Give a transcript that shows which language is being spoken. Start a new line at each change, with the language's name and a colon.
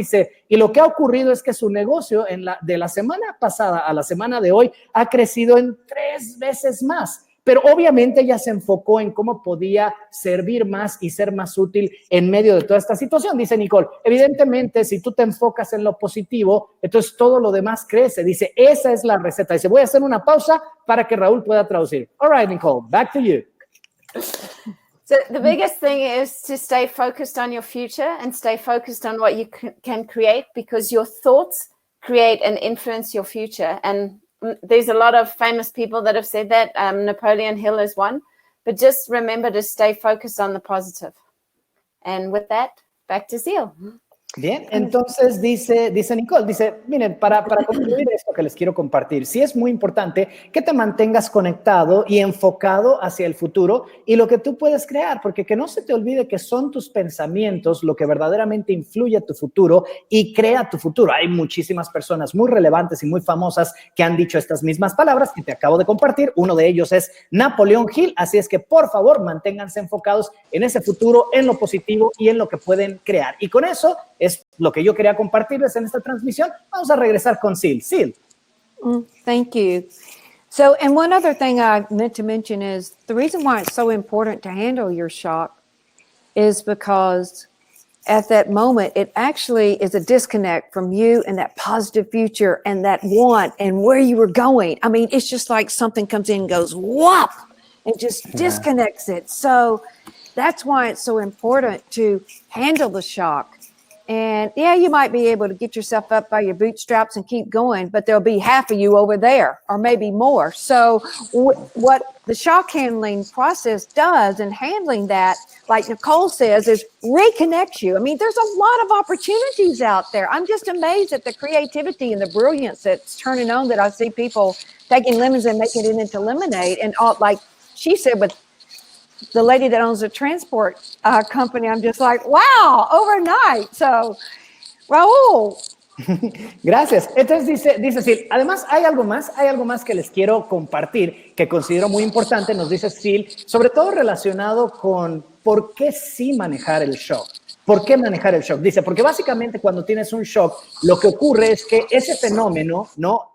Spanish: Dice, y lo que ha ocurrido es que su negocio de la semana pasada a la semana de hoy ha crecido en 3 veces más. Pero obviamente ella se enfocó en cómo podía servir más y ser más útil en medio de toda esta situación. Dice Nicole, evidentemente, si tú te enfocas en lo positivo, entonces todo lo demás crece. Dice, esa es la receta. Dice, voy a hacer una pausa para que Raúl pueda traducir.
English: All right, Nicole, back to you. So the biggest thing is to stay focused on your future and stay focused on what you can create, because your thoughts create and influence your future. And there's a lot of famous people that have said that. Napoleon Hill is one. But just remember to stay focused on the positive. And with that, back to Seal.
Spanish: Bien, entonces dice Nicole, dice, miren, para concluir esto que les quiero compartir, sí es muy importante que te mantengas conectado y enfocado hacia el futuro y lo que tú puedes crear, porque que no se te olvide que son tus pensamientos lo que verdaderamente influye a tu futuro y crea tu futuro. Hay muchísimas personas muy relevantes y muy famosas que han dicho estas mismas palabras que te acabo de compartir. Uno de ellos es Napoleon Hill, así es que por favor manténganse enfocados en ese futuro, en lo positivo y en lo que pueden crear. Y con eso es lo que yo quería compartirles en esta transmisión. Vamos a regresar con Sil. Sil.
English: Thank you. So, and one other thing I meant to mention is the reason why it's so important to handle your shock is because at that moment, it actually is a disconnect from you and that positive future and that want and where you were going. I mean, it's just like something comes in and goes, whop, and just disconnects it. So that's why it's so important to handle the shock. And yeah, you might be able to get yourself up by your bootstraps and keep going, but there'll be half of you over there, or maybe more. So what the shock handling process does in handling that, like Nicole says, is reconnect you. I mean, there's a lot of opportunities out there. I'm just amazed at the creativity and the brilliance that's turning on, that I see people taking lemons and making it into lemonade. And all, like she said, with the lady that owns a transport company, I'm just like, wow, overnight. So, Raúl.
Spanish: Gracias. Entonces dice Sil, además hay algo más que les quiero compartir que considero muy importante, nos dice Sil, sobre todo relacionado con por qué sí manejar el shock. ¿Por qué manejar el shock? Dice, porque básicamente cuando tienes un shock, lo que ocurre es que ese fenómeno, ¿no?